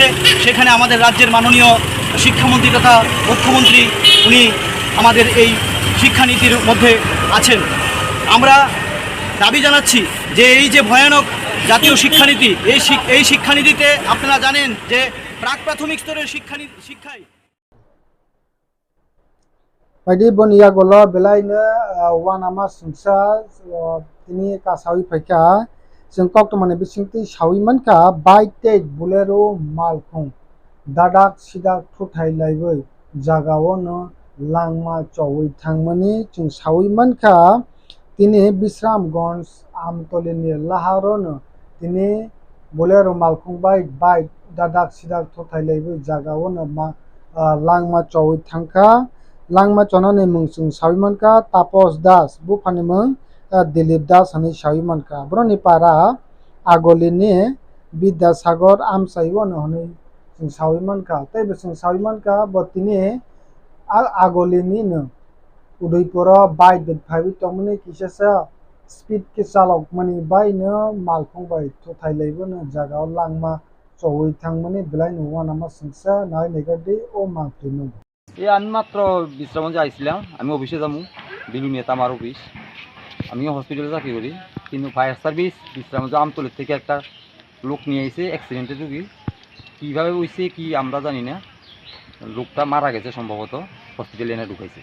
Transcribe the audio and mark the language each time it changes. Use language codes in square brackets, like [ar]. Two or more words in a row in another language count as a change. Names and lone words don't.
[bn] সেখানে আমাদের রাজ্যের মাননীয় শিক্ষামন্ত্রী তথা মুখ্যমন্ত্রী উনি আমাদের এই শিক্ষানীতির মধ্যে আছেন। আমরা দাবি জানাচ্ছি যে এই যে ভয়ানক জাতীয় শিক্ষানীতি, এই শিক্ষানীতিতে আপনারা জানেন যে প্রাক প্রাথমিক স্তরের শিক্ষায় [trp] बायदि बनिया गलो बेलायनो वानामा सिंसा तिनि कासावि फाइका जों कक्टमानि बिसिंति सावि मानका बाइटेक बुलेरो मालखुं दादाक सिदाक थुथाय लायबै जागावनो लांमा चौवै थांमोनि जों सावि मानका तिनि बिश्रामगंज आमतलिनि लाहारोनो तिनि बुलेरो मालखुं बाइट दादाक सिदाक थुथाय लायबै जागावनो लांमा चौवै थांका langma chonani mungsung sawimanka Tapos Das bufani mung Dilip Das hani sawimanka broni para agolini Bidyasagar Amsaiwon hani sung sawimanka tai besung sawimanka botini agolini no Udaipura bai bet phabi tongmani kisasa speed ke salok mani bai no malkhong bai to thailaibo no jaga langma chowai thangmani belai no wanama sungsa nai negadi o mangtinu [bn] এই আমি মাত্র বিশ্রামগঞ্জে আইছিলাম। আমি অফিসে যাবো, বিলুনিয়াতে আমার অফিস। আমিও হসপিটালে চাকরি করি, কিন্তু [en] fire service [bn] বিশ্রামগঞ্জ আমতলের থেকে একটা লোক নিয়ে এসে অ্যাক্সিডেন্টের রুগী। কীভাবে হয়েছে কি আমরা জানি না, লোকটা মারা গেছে সম্ভবত, হসপিটালে এনে ঢুকাইছে।